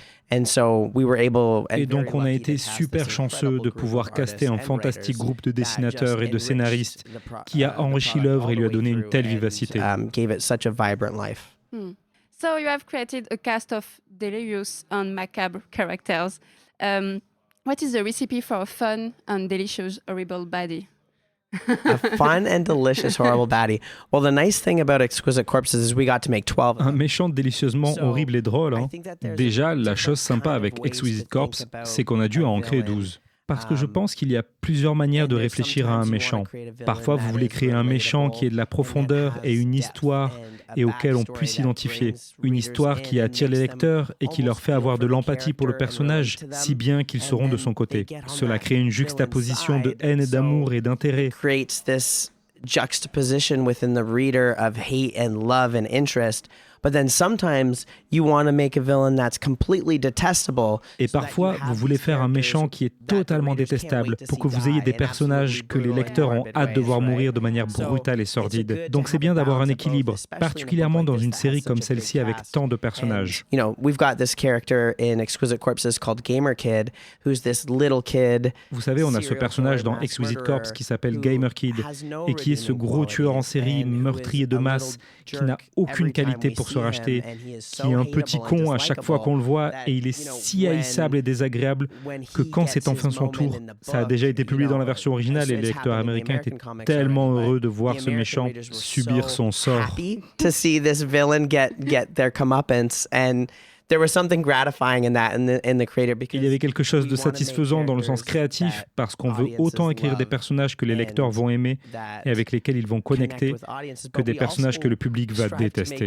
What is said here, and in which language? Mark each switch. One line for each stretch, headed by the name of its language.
French: Et donc on a été super chanceux de pouvoir caster un fantastique groupe de dessinateurs et de scénaristes qui a enrichi l'œuvre et lui a donné une telle vivacité.
English: Gave it such a vibrant life. So you have created a cast of delirious and macabre characters. What is the recipe for a fun and delicious horrible baddie? A fun and delicious horrible baddie. Well, the nice thing about Exquisite Corpses is we got to make 12 of
French: Un
English: them.
French: méchant délicieusement horrible et drôle. Hein. Déjà, la chose sympa avec Exquisite Corpse, c'est qu'on a dû en créer 12. Parce que je pense qu'il y a plusieurs manières de réfléchir à un méchant. Parfois, vous voulez créer un méchant qui ait de la profondeur et une histoire et auquel on puisse s'identifier. Une histoire qui attire les lecteurs et qui leur fait avoir de l'empathie pour le personnage, si bien qu'ils seront de son côté. Cela crée une juxtaposition de haine et d'amour et d'intérêt.
English: Creates this juxtaposition within the reader of hate and love and interest. But then sometimes you want to make a villain that's completely detestable.
French: Et parfois, vous voulez faire un méchant qui est totalement détestable pour que vous ayez des personnages que les lecteurs ont hâte de voir mourir de manière brutale et sordide. Donc c'est bien d'avoir un équilibre, particulièrement dans une série comme celle-ci avec tant de personnages.
English: You know, we've got this character in Exquisite Corpses called Gamer Kid, who's this little kid.
French: Vous savez, on a ce personnage dans Exquisite Corpse qui s'appelle Gamer Kid et qui est ce gros tueur en série meurtrier de masse qui n'a aucune qualité pour se racheter, qui est un petit con à chaque fois qu'on le voit et il est si haïssable et désagréable que quand c'est enfin son tour, ça a déjà été publié dans la version originale et les lecteurs américains étaient tellement heureux de voir ce méchant subir son sort.
English: Happy to see this villain get their comeuppance, and there was something gratifying in that in the creator, because
French: Il y avait quelque chose de satisfaisant dans le sens créatif parce qu'on veut autant écrire des personnages que les lecteurs vont aimer et avec lesquels ils vont connecter que des personnages que le public va détester.